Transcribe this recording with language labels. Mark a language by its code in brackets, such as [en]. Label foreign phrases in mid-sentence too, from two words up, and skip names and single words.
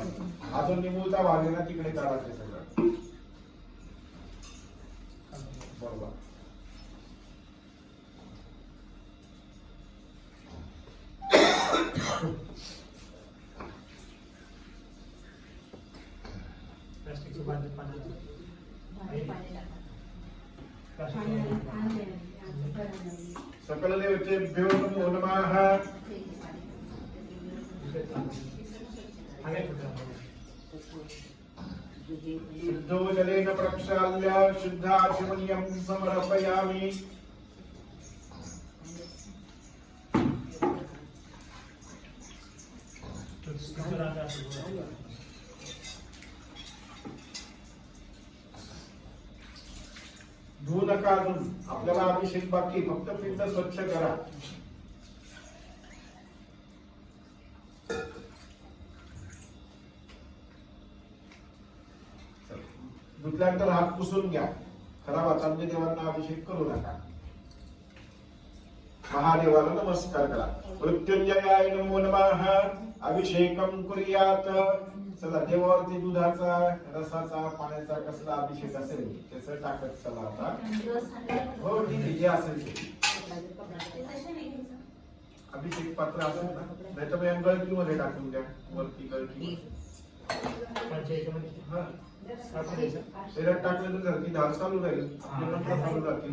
[mr] अजून निमुळता भाग आहे ना तिकडे काढा ते सगळं, बरोबर। प्लास्टिकचं बांधत पाण्याचं [sa] सकल देवतेभ्यो नमो नमः। शुद्धो जलेन प्रक्षाल्य शुद्धाचमनीयं समर्पयामि। [mr] धुवू नका अजून, आपल्याला अभिषेक बाकी, फक्त पिंड स्वच्छ करा। धुतल्यानंतर हात पुसून घ्या, खराब हातांनी देवांना अभिषेक करू नका। महादेवाला नमस्कार करा। [sa] मृत्युंजयाय नमो नमः। अभिषेकम कुर्यात। [mr] चला देवावरती दुधाचा रसाचा पाण्याचा कसला अभिषेक असेल त्याचं टाकत चला आता। हो ठीक आहे, जे असेल ते अभिषेक पात्र असेल ना, नाही तर मग गळकी मध्ये टाकून द्या, वरती गळकी शरीरात टाकलं तर ती धार चालू राहील, चालू राहतील।